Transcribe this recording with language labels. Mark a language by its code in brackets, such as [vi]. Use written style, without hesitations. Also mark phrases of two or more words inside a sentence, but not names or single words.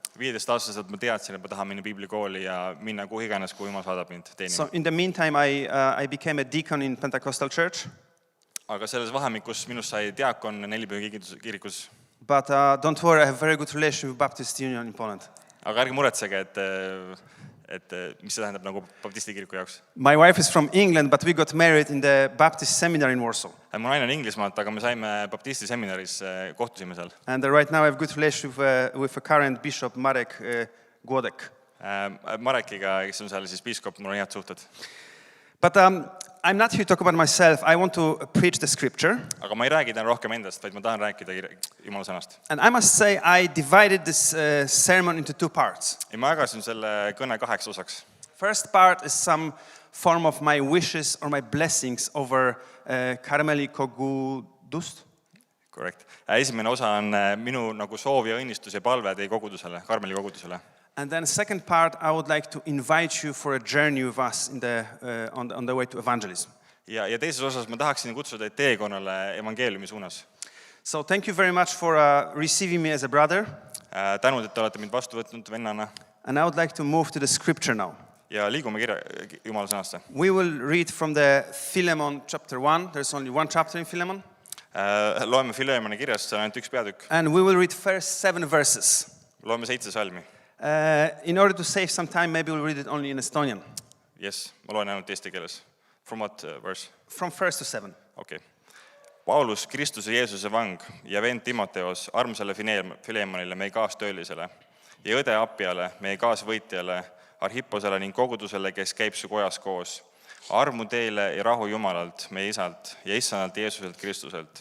[et] 15-aastaselt ma teadsin, et ma tahan minna piiblikooli ja minna kuhu iganes, kuhu Jumal saadab mind teenima. [en] So in the meantime, I became a deacon in Pentecostal church. [et] Aga selles vahemikus minust sai diakon 4 pühi kirikus. [en] But don't worry, I have a very good relation with Baptist Union in Poland. [et] Aga ärge muretsege, et mis see tähendab nagu baptisti kiriku jaoks. [en] My wife is from England, but we got married in the Baptist seminary in Warsaw. [et] Mu naine on Inglismaalt, aga me saime baptisti seminaris, kohtusime seal. [en] And right now I have good relation with a current bishop, Marek Głodek. [et] Marekiga, kes on seal siis piiskop, mul on head suhted. [en] But I'm not here to talk about myself. I want to preach the scripture. [et] Aga ma ei räägi täna rohkem endast, vaid ma tahan rääkida Jumala sõnast. [en] And I must say I divided this sermon into 2 parts. [et] Ja ma jagasin selle kõne 2 osaks. [en] First part is some form of my wishes or my blessings over [et] Karmeli kogudust. [en] Correct. [et] Esimene osa on minu nagu soov ja õnnistus ja palve teie kogudusele, Karmeli kogudusele. [en] And then second part, I would like to invite you for a journey with us in on the way to evangelism. [et] Ja teises osas ma tahaksin kutsuda teid teekonnale evangeeliumi suunas. [en] So thank you very much for receiving me as a brother. [et] Tänud, et te olete mind vastu võtnud vennana. [en] And I would like to move to the scripture now. [et] Ja liigume Jumala sõnasse. [en] We will read from the Philemon chapter 1. There's only 1 chapter in Philemon. [et] Loeme Philemoni kirjast, see on ainult 1 peatükk. [en] And we will read first 7 verses. [et] Loeme 7 salmi. [en] In order to save some time, maybe we'll read it only in Estonian. Yes, [et] ma loen ainult eesti keeles. [en] From what verse? From 1 to 7. Okay. [et] Paulus, Kristuse Jeesuse vang ja vend Timoteos, armsale Philemonile, meie kaastöölisele, ja õde Appiale, meie kaasvõitjale, Arhipposele ning kogudusele, kes käib su kojas koos. Armu teile ja rahu Jumalalt, meie isalt ja issandalt Jeesuselt Kristuselt.